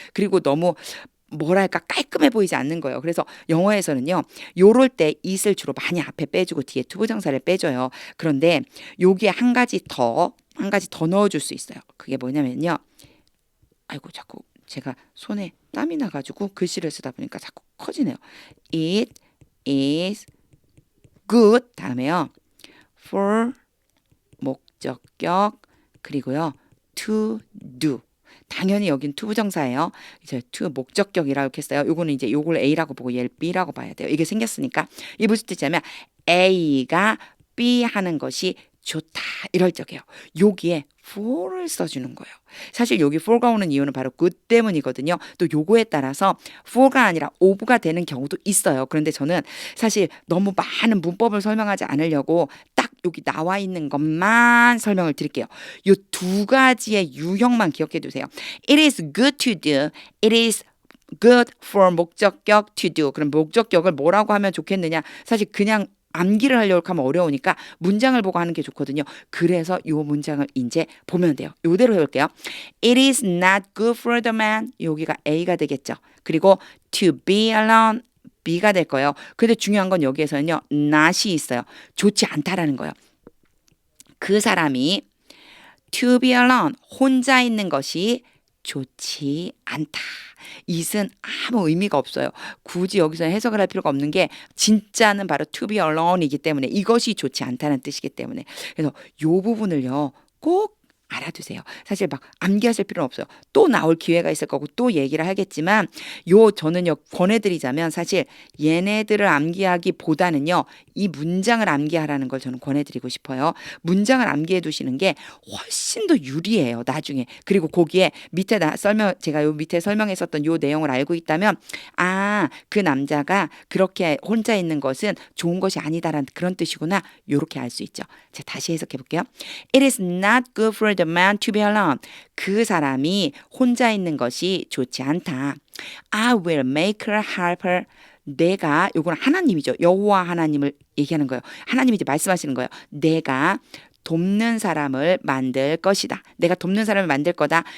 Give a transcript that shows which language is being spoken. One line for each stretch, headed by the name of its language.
Korean: 그리고 너무 뭐랄까 깔끔해 보이지 않는 거예요. 그래서 영어에서는요. 요럴 때 it을 주로 많이 앞에 빼주고 뒤에 투부정사를 빼줘요. 그런데 여기에 한 가지 더 넣어줄 수 있어요. 그게 뭐냐면요. 아이고 자꾸 제가 손에 땀이 나가지고 글씨를 쓰다 보니까 자꾸 커지네요.
English: It is good
Korean: 다음에요. for 목적격 그리고요. to do 당연히 여긴 투부정사예요. 이제 to 목적격이라고 이렇게 써요. 요거는 이제 요걸 A라고 보고 얘를 B라고 봐야 돼요. 이게 생겼으니까 이게 무슨 뜻이냐면 A가 B 하는 것이 좋다 이럴 적이에요. 여기에 for를 써주는 거예요. 사실 여기 for가 오는 이유는 바로 good 때문이거든요. 또 요거에 따라서 for가 아니라 of가 되는 경우도 있어요. 그런데 저는 사실 너무 많은 문법을 설명하지 않으려고 딱 여기 나와 있는 것만 설명을 드릴게요. 요 두 가지의 유형만 기억해 두세요.
English: It is good to do. It is good for 목적격 to do.
Korean: 그럼 목적격을 뭐라고 하면 좋겠느냐? 사실 그냥 암기를 하려고 하면 어려우니까 문장을 보고 하는 게 좋거든요. 그래서 요 문장을 이제 보면 돼요. 요대로 해볼게요.
English: It is not good for the man.
Korean: 여기가 A가 되겠죠. 그리고
English: to be alone.
Korean: B가 될 거예요. 근데 중요한 건 여기에서는요. not이 있어요. 좋지 않다라는 거예요. 그 사람이
English: to be alone.
Korean: 혼자 있는 것이 좋지 않다. it은 아무 의미가 없어요. 굳이 여기서 해석을 할 필요가 없는 게 진짜는 바로
English: to be alone
Korean: 이기 때문에 이것이 좋지 않다는 뜻이기 때문에 그래서 요 부분을요 꼭 알아두세요. 사실 막 암기하실 필요는 없어요. 또 나올 기회가 있을 거고 또 얘기를 하겠지만 요 저는요 권해드리자면 사실 얘네들을 암기하기보다는요 이 문장을 암기하라는 걸 저는 권해드리고 싶어요. 문장을 암기해 두시는 게 훨씬 더 유리해요. 나중에. 그리고 거기에 밑에 제가 요 밑에 설명했었던 요 내용을 알고 있다면 그 남자가 그렇게 혼자 있는 것은 좋은 것이 아니다라는 그런 뜻이구나. 요렇게 알 수 있죠. 제가 다시 해석해 볼게요.
English: It is not good for the man to be alone.
Korean: 그 사람이 혼자 있는 것이 좋지 않다.
English: I will make her helper.
Korean: 내가 요건 하나님이죠. 여호와 하나님을 얘기하는 거예요. 하나님이 이제 말씀하시는 거예요. 내가 돕는 사람을 만들 것이다. 내가 돕는 사람을 만들 거다.